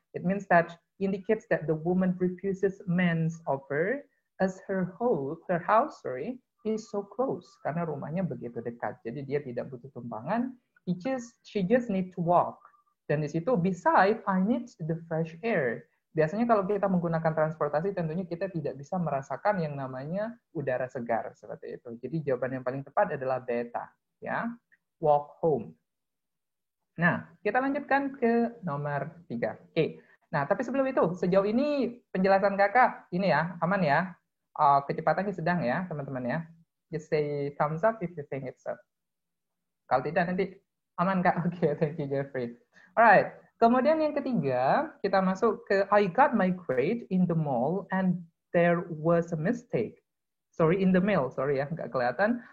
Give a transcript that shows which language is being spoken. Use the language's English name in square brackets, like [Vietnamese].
[English] It means that indicates that the woman refuses man's offer as her house is so close [Indonesian] karena rumahnya begitu dekat. Jadi dia tidak butuh tumpangan. [English] She just need to walk. [Indonesian] Dan di situ [English] beside I need the fresh air. [Indonesian] Biasanya kalau kita menggunakan transportasi tentunya kita tidak bisa merasakan yang namanya udara segar seperti itu. Jadi jawaban yang paling tepat adalah beta ya. [English] Walk home. [Indonesian] Nah, kita lanjutkan ke nomor 3. Oke. Nah, tapi sebelum itu, sejauh ini penjelasan kakak ini ya, aman ya? Kecepatannya sedang ya, teman-teman ya. [English] Just say thumbs up if you think it's up. [Indonesian] Kalau tidak nanti aman kak. Oke, [English] thank you Jeffrey. Alright. [Indonesian] Kemudian yang ketiga, kita masuk ke [English] I got my grade in the mall and there was a mistake. Sorry, in the mail. [Indonesian] Sorry ya, nggak kelihatan.